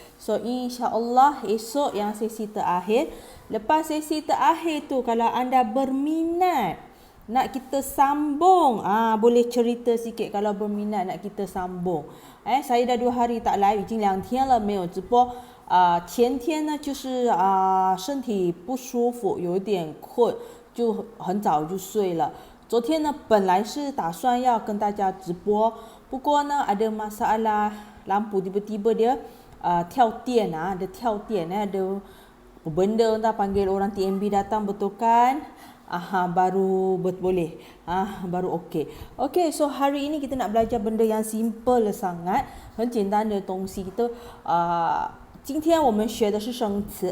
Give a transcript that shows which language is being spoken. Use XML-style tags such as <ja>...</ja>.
<ms>So insya-Allah esok yang sesi terakhir. Lepas sesi terakhir tu, kalau anda berminat nak kita sambung, boleh cerita sikit kalau berminat nak kita sambung. Saya dah 2 hari tak live，</ms> <zh>已经2天了没有直播。前天呢就是身体不舒服，有点困，就很早就睡了。昨天呢本来是打算要跟大家直播，不过呢</zh> <ms>ada masalah lampu, tiba-tiba dia 跳电，ada 跳电，ada benda entah panggil orang TMB datang betulkan. Baru boleh. Baru okey. Okey, so hari ini kita nak belajar benda yang simple sangat,</ms> <zh>很简单的东西。 kita 今天我们学的是生词。</zh>